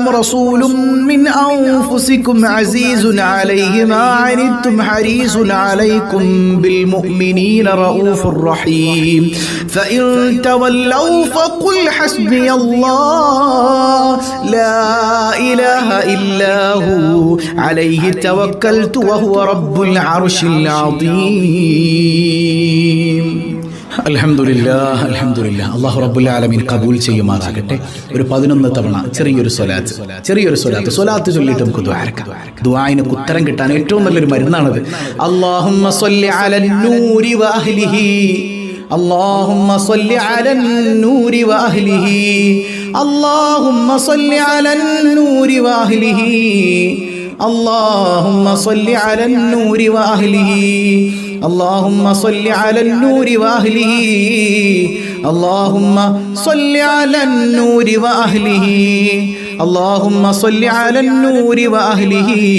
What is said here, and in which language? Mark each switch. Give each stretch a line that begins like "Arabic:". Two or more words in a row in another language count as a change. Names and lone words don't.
Arabic: رسول من أنفسكم عزيز عليه ما عنتم حريص عليكم بالمؤمنين رؤوف رحيم فإن تولوا فقل حسبي الله لا إله إلا هو عليه توكلت وهو رب العرش العظيم الحمد لله الحمد لله الله رب العالمين
Malayalam: ഖബൂൽ ചെയ്യുമാറാകട്ടെ. ഒരു 11 തവണ ചെറിയൊരു സ്വലാത്ത് ചൊല്ലിയിട്ട് നമുക്ക് ദുആഇന് ഉത്തരം കിട്ടാൻ ഏറ്റവും നല്ലൊരു മരുന്നാണത്.
Arabic: اللهم صل على النور وأهله اللهم صل على النور وأهله اللهم صل على النور وأهله اللهم صل على النور وأهله اللهم صل على النور وأهله اللهم صل على النور وأهله اللهم صل على النور وأهله